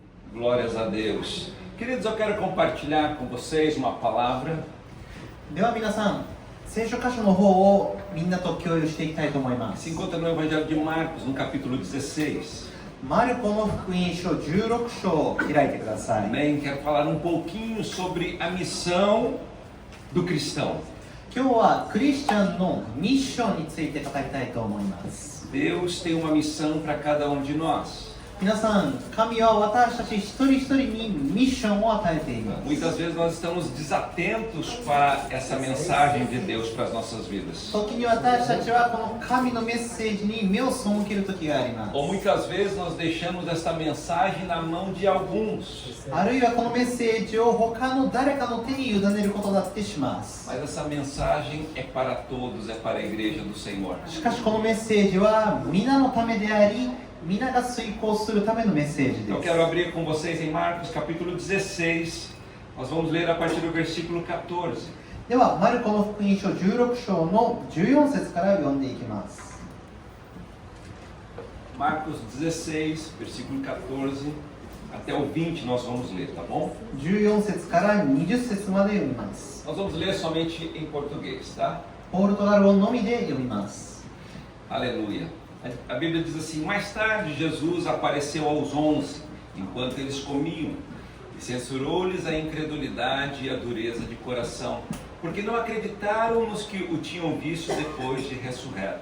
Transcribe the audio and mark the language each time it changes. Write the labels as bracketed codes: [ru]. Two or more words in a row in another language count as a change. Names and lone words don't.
[pt] Glórias a Deus. Queridos, eu quero compartilhar com vocês uma palavra. [ja] では皆さん、聖書箇所の方をみんなと共有していきたいと思いま [pt] Se [ja] す。 [pt] encontra no Evangelho de Marcos, no capítulo 16. [ja] マルコの福音書16章を開いてください。 [pt] Amém? Quero falar um pouquinho sobre a missão do cristão. [ja] 今日はクリスチャンのミッションについて語りたいと思います。 [pt] Deus tem uma missão para cada um de nós. [ja] 皆さん、神は私たち一人一人にミッションを与えています。 [pt] Muitas vezes nós estamos desatentos para essa mensagem de Deus para as nossas vidas. [ja] 時に私たちはこの神のメッセージに目を背ける時があります。 [pt] Ou muitas vezes nós deixamos essa mensagem na mão de alguns. [ja] あるいはこのメッセージを他の誰かの手に委ねることだってします。 [pt] Mas essa mensagem é para todos, é para a igreja do Senhor. [ja] しかしこのメッセージは皆のためであり、皆が遂行するためのメッセージ [pt] Eu [ja] です。 [pt] quero abrir com vocês em Marcos capítulo 16. Nós vamos ler a partir do versículo 14. [ja] では、マルコの福音書16章の14節から読んでいきます。 [pt] Marcos 16, versículo 14 até o 20 nós vamos ler, tá bom? [ja] 14 節から20節まで読みます。 [pt] Nós vamos ler somente em português, tá? [ja] ポルトガル語のみで読みます。 [pt] Aleluia. A Bíblia diz assim: mais tarde Jesus apareceu aos 11, enquanto eles comiam, e censurou-lhes a incredulidade e a dureza de coração, porque não acreditaram nos que o tinham visto depois de ressurreto.